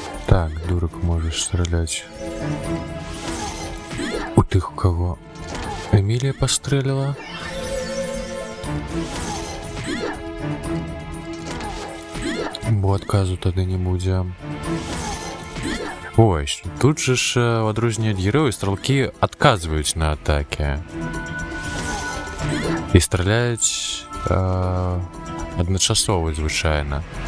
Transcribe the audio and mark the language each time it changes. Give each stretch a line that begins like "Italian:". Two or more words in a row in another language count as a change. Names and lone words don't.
Russian: Так, дурак можешь стрелять. У ты кого? Эмилия пострелила?
Belarusian: Бо адказу тады не будзе. Ой, тут же ж в адрозненне ад герояў стралкі адказваюць на атакі. І страляюць адначасова звычайна.